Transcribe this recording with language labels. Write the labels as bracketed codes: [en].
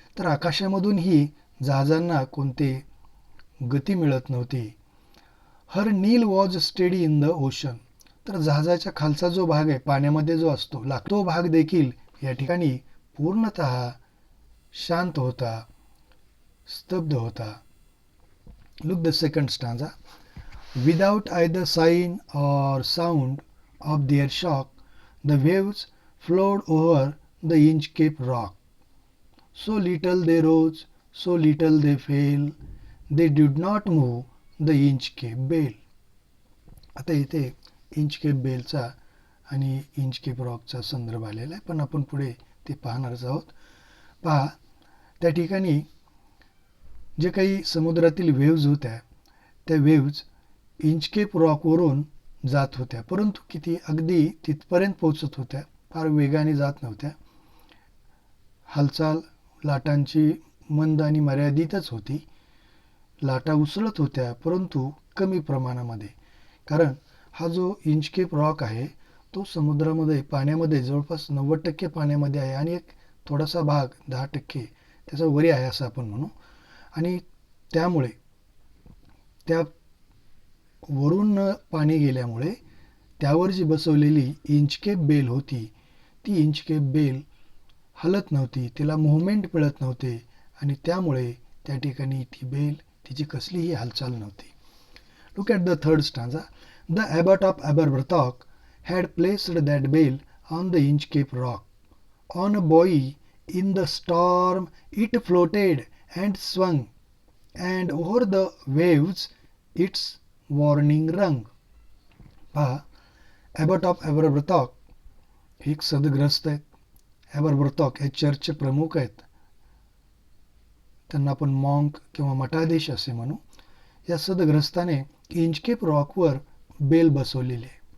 [mr] तर आकाशामधून ही जहाजांना कोणते गती मिळत नव्हती. [en] Her keel was steady in the ocean. [mr] तर जहाजाच्या खालचा जो भाग आहे, पाण्यामध्ये जो असतो, तो भाग देखील या ठिकाणी पूर्णतः शांत होता, स्तब्ध होता. [en] Look the second stanza. Without either sign or sound of their shock, the waves flowed over the Inchcape rock. So little they rose, so little they fell, they did not move the Inchcape Bell. [mr] आता इथे Inchcape बेलचा आणि Inchcape रॉकचा संदर्भ आलेला आहे, पण आपण पुढे ते पाहणारच आहोत. पहा, त्या ठिकाणी जे काही समुद्रातील वेव्ज होत्या त्या वेव्ज इंचकेप रॉकवरून जात होत्या, परंतु किती अगदी तिथपर्यंत पोहोचत होत्या, फार वेगाने जात नव्हत्या. हालचाल लाटांची मंद आणि मर्यादितच होती. लाटा उसळत होत्या परंतु कमी प्रमाणामध्ये, कारण हा जो इंचकेप रॉक आहे तो समुद्रामध्ये पाण्यामध्ये जवळपास 90% पाण्यामध्ये आहे आणि एक थोडासा भाग 10% त्याचा वरी आहे असं आपण म्हणू. आणि त्यामुळे त्या वरून पाणी गेल्यामुळे त्यावर जी बसवलेली इंचकेप बेल होती ती इंचकेप बेल हलत नव्हती, तिला मुव्हमेंट मिळत नव्हते आणि त्यामुळे त्या ठिकाणी ती बेल तिची कसलीही हालचाल नव्हती. [en] Look at the third stanza. The abbot of Aberbrothok had placed that bell on the Inchcape Rock. On a buoy in the storm it floated and swung, and over the waves its warning rung. [mr] पहा, ॲबट of ॲबरब्रथॉक हे एक सदग्रस्त आहेत. ॲबरब्रथॉक हे चर्चचे प्रमुख आहेत, त्यांना आपण मॉन्क किंवा मठाधीश असे म्हणू. या सदग्रस्ताने इंचकेप रॉकवर बेल बसवलेली आहे.